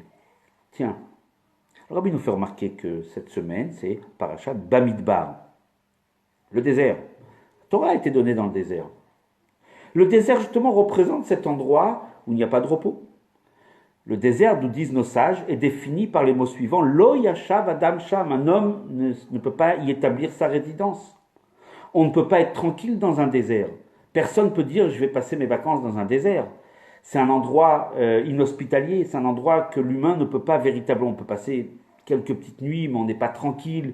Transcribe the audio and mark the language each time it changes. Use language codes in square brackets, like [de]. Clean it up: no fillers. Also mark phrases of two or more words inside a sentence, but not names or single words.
[fr] Tiens, le Rabbi nous fait remarquer que cette semaine, c'est Parashat Bamidbar, le désert. La Torah a été donnée dans le désert. Le désert, justement, représente cet endroit où il n'y a pas de repos. Le désert, nous disent nos sages, est défini par les mots suivants. [he] לא ישב אדם שם. [fr] Un homme ne peut pas y établir sa résidence. On ne peut pas être tranquille dans un désert. Personne ne peut dire je vais passer mes vacances dans un désert. C'est un endroit inhospitalier, c'est un endroit que l'humain ne peut pas véritablement. On peut passer quelques petites nuits, mais on n'est pas tranquille.